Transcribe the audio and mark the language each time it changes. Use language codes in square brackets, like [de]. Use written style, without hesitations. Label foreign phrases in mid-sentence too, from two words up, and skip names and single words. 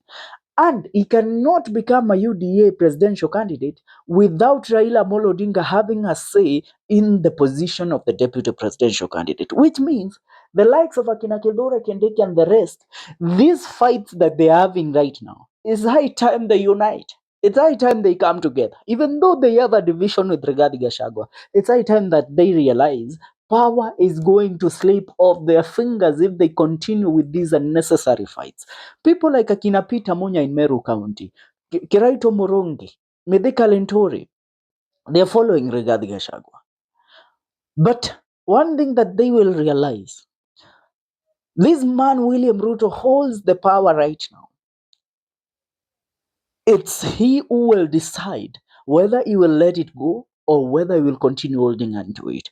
[en] And he cannot become a UDA presidential candidate without Raila Amolo Odinga having a say in the position of the deputy presidential candidate, which means the likes of Akina Kithure Kindiki and the rest, these fights that they're having right now, it's high time they unite. It's high time they come together. Even though they have a division with Rigathi Gachagua, it's high time that they realize power is going to slip off their fingers if they continue with these unnecessary fights. People like Akina Peter Munya in Meru County, Kiraito Morongi, Mithika Lentori, they are following Rigathi Gachagua. But one thing that they will realize, this man, William Ruto, holds the power right now. It's he who will decide whether he will let it go or whether he will continue holding on to it.